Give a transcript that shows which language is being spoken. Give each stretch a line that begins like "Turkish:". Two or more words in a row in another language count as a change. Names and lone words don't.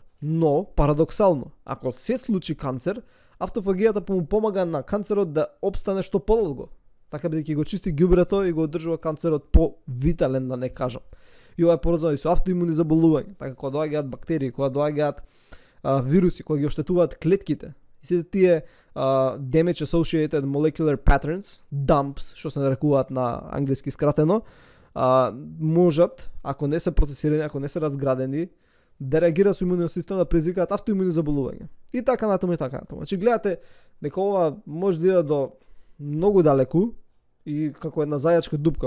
Macedonian: Но, парадоксално, ако се случи канцер, автофагијата му помага на канцерот да обстане што подолго. Така бидејќи го чисти ѓубрето и го одржува канцерот повитален, да не кажам. И ова е поврзано и со автоимуни заболувања, така кога доаѓаат бактерии, кога доаѓаат вируси кои ги оштетуваат клетките. И сите тие
English: damage associated molecular patterns,
Macedonian: DAMPs, што се нарекуваат на англиски скратено, можат, ако не се процесирани, ако не се разградени, да реагираат со имуниот систем, да предизвикаат автоимуни заболувања. И така натаму и така натаму. Значи гледате дека ова може да иде до многу далеку и како една зајачка дупка.